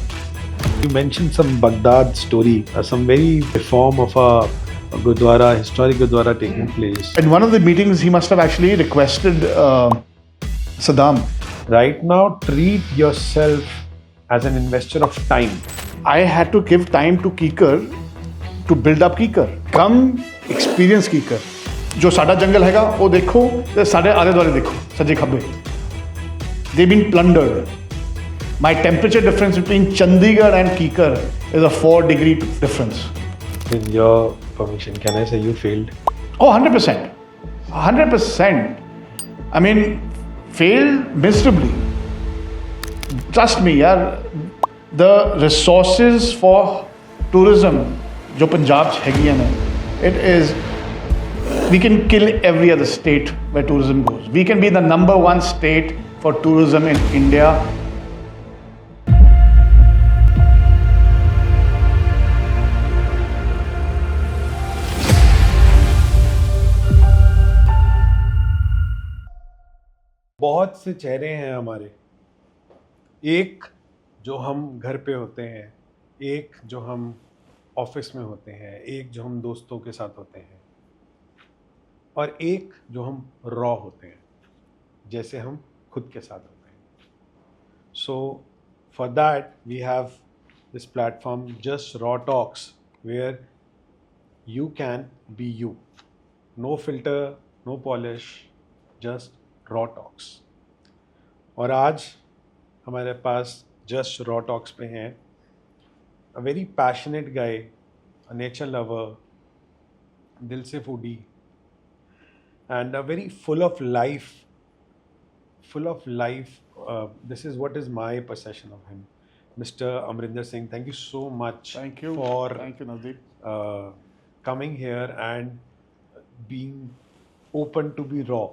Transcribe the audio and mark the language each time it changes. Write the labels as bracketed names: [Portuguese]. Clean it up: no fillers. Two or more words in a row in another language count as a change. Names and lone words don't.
[English] You mentioned some Baghdad story, some very reform of a Gurdwara, historic Gurdwara taking place. In one of the meetings, he must have actually requested Saddam. Right now, treat yourself as an investor of time. I had to give time to Kikar to build up Kikar. Come experience Kikar. [Punjabi] ਜੋ ਸਾਡਾ ਜੰਗਲ ਹੈਗਾ ਵੋ ਦੇਖੋ ਤੇ ਸਾਡੇ ਆਲੇ ਦੁਆਲੇ ਦੇਖੋ ਸੱਜੇ ਖੱਬੇ. [English] They've been plundered. My temperature difference between Chandigarh and Kikar is a 4-degree difference. With your permission, can I say you failed? Oh, 100%. 100%. I mean, failed miserably. Trust me, yaar, the resources for tourism, [Punjabi] ਜੋ ਪੰਜਾਬ ਚ ਹੈਗੀਆਂ ਨੇ, [English] it is, we can kill every other state where tourism goes. We can be the number one state for tourism in India. [Hindi] बहुत से चेहरे हैं हमारे. एक जो हम घर पे होते हैं, एक जो हम ऑफिस में होते हैं, एक जो हम दोस्तों के साथ होते हैं, और एक जो हम रॉ होते हैं, जैसे हम खुद के साथ होते हैं. [English] so for that we have this platform Just Raw Talks where you can be you. no filter, no polish, Just Raw Talks. [Hindi] और आज हमारे पास [English] जस्ट रॉ टॉक्स [Hindi] पे हैं [English] a very passionate guy, a nature lover, [Hindi] दिल से [English] फूडी, and a very full of life. This is what is my perception of him, Mr. Amarinder Singh. Thank you so much. Thank you. For Thank you, Navdeep. Coming here and being open to be raw.